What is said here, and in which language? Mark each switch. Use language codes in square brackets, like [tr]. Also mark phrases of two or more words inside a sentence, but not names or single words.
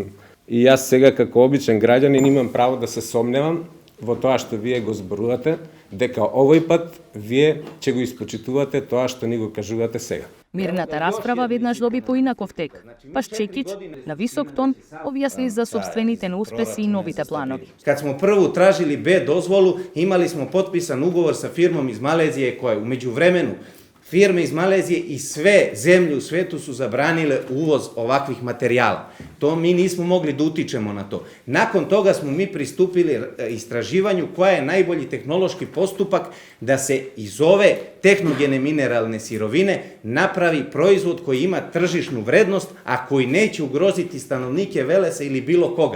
[mk] И јас сега како обичен граѓанин имам право да се сомневам во тоа што вие го зборувате, дека овој пат вие ќе го испочитувате тоа што ни го кажувате сега. Мирната расправа веднаш доби поинаков тек. Паш Чекич, на висок тон, објасни за собствените неуспеси и новите планови. [sr] Kad smo prvu tražili B dozvolu, imali smo potpisan ugovor sa firmom iz Malezije koja je u međuvremenu firme iz Malezije i sve zemlje u svetu su zabranile uvoz ovakvih materijala. To mi nismo mogli da utičemo na to. Nakon toga smo mi pristupili istraživanju koja je najbolji tehnološki postupak da se iz ove tehnogene mineralne sirovine napravi proizvod koji ima tržišnu vrednost, a koji neće ugroziti stanovnike Velesa ili bilo koga.